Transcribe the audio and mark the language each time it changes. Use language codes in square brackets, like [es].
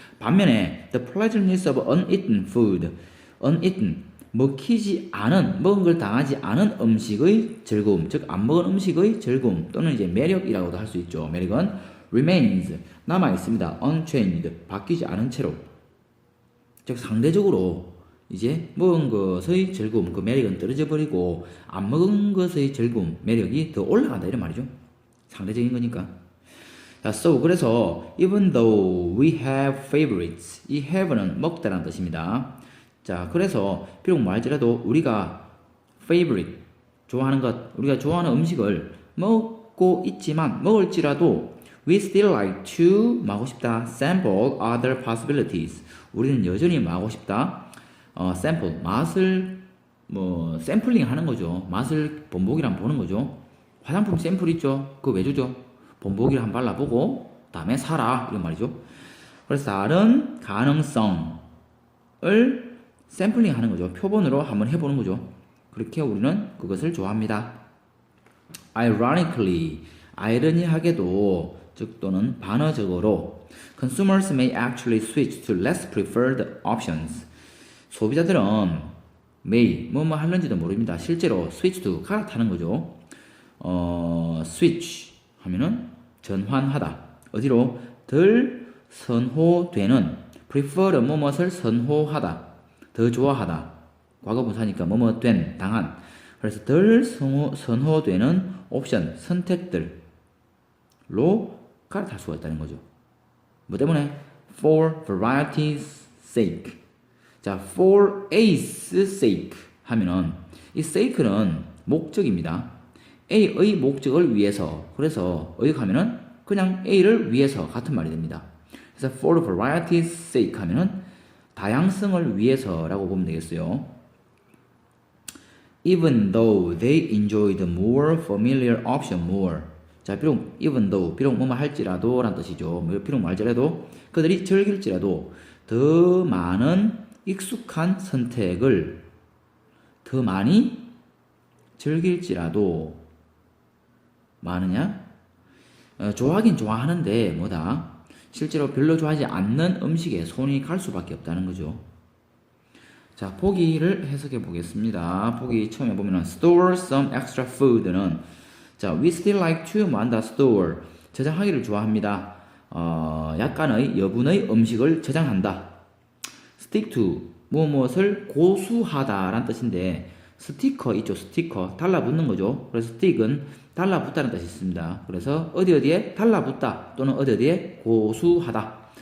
[ko] 반면에 [en] the pleasantness of uneaten food, [ko] uneaten, 먹히지 않은, 먹은 걸 당하지 않은 음식의 즐거움, 즉 안 먹은 음식의 즐거움 또는 이제 매력이라고도 할 수 있죠. 매력은 remains, 남아 있습니다. unchanged, 바뀌지 않은 채로. 즉 상대적으로 이제 먹은 것의 즐거움, 그 매력은 떨어져 버리고 안 먹은 것의 즐거움, 매력이 더 올라간다 이런 말이죠. 상대적인 거니까. [en] 자, so [ko] 그래서 [en] even though we have favorites, [ko] 이 have는 먹다라는 뜻입니다. 자, 그래서 비록 말할지라도 우리가 favorite, 좋아하는 것, 우리가 좋아하는 음식을 먹고 있지만 먹을지라도 [en] we still like to, [ko] 하고 싶다, [en] sample other possibilities. [ko] 우리는 여전히 하고 싶다, sample, 맛을 샘플링 하는 거죠. 맛을 본보기랑 보는 거죠. 화장품 샘플 있죠. 그거 왜 주죠? 본보기를 한번 발라보고 다음에 사라 이런 말이죠. 그래서 다른 가능성을 샘플링 하는 거죠. 표본으로 한번 해보는 거죠. 그렇게 우리는 그것을 좋아합니다. [en] Ironically, [ko] 아이러니하게도, 즉 또는 반어적으로 [en] consumers may actually switch to less preferred options. [ko] 소비자들은 may, 뭐뭐 하는지도 모릅니다. 실제로 switch to, 갈아타는 거죠. switch 하면은 전환하다. 어디로? 덜 선호되는, prefer는 뭐뭇을 선호하다, 더 좋아하다. 과거분사니까 뭐뭐 된, 당한. 그래서 덜 선호되는 옵션, 선택들로 갈아탈 수가 있다는 거죠. 뭐 때문에? [en] For variety's sake. [ko] 자, for A's sake 하면은 이 sake는 목적입니다. A의 목적을 위해서. 그래서 의역하면은 그냥 A를 위해서 같은 말이 됩니다. 그래서 [en] for variety's sake [ko] 하면은 다양성을 위해서라고 보면 되겠어요. [en] Even though they enjoy the more familiar option more. [ko] 자, 비록 even though, 비록 뭐뭐 할지라도 라는 뜻이죠. 비록 말지라도 그들이 즐길지라도 더 많은 익숙한 선택을 더 많이 즐길지라도 많으냐? 좋아하긴 좋아하는데 실제로 별로 좋아하지 않는 음식에 손이 갈 수밖에 없다는 거죠. 자, 보기를 해석해 보겠습니다. 보기 처음에 보면은 [en] store some extra food는 자, we still like to 뭐한다 store [ko] 저장하기를 좋아합니다. 약간의 여분의 음식을 저장한다. stick to 무엇을 고수하다라는 뜻인데 스티커 있죠. 스티커 달라붙는 거죠. 그래서 stick은 달라붙다는 뜻이 있습니다. 그래서 어디에 달라붙다 또는 어디에 고수하다.